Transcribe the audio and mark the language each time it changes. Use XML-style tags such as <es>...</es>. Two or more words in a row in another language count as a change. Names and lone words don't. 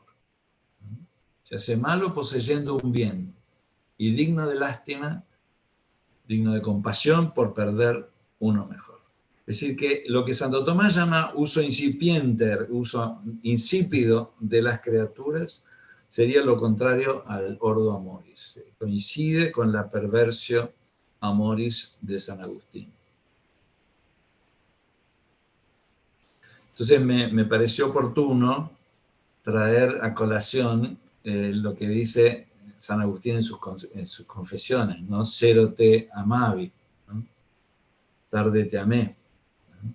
<es>Se hace malo poseyendo un bien, y digno de lástima, digno de compasión por perder uno mejor. Es decir, que lo que Santo Tomás llama uso incipiente, uso insípido de las criaturas, sería lo contrario al</es> <la>ordo amoris.</la> <es>Coincide con la</es> <la>perversio amoris</la> <es>de San Agustín. Entonces me pareció oportuno traer a colación lo que dice San Agustín en sus confesiones, ¿no?</es> <la>Cero te amavi,</la> <es>¿no? Tarde te amé. ¿no?</es>